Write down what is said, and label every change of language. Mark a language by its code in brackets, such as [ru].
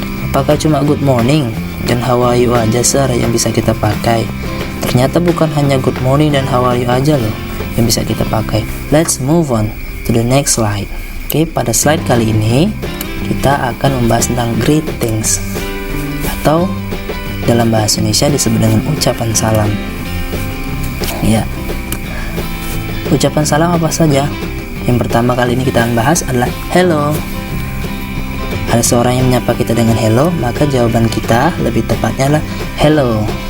[id] Apakah cuma good morning dan how are you aja yang bisa kita pakai? Ternyata bukan hanya good morning dan how are you aja loh yang bisa kita pakai. [en] Let's move on to the next slide. [id] Oke, pada slide kali ini kita akan membahas tentang greetings, atau dalam bahasa Indonesia disebut dengan ucapan salam. Ya, ucapan salam apa saja? Yang pertama kali ini kita akan bahas adalah hello. Ada seorang yang menyapa kita dengan hello, maka jawaban kita lebih tepatnya adalah hello.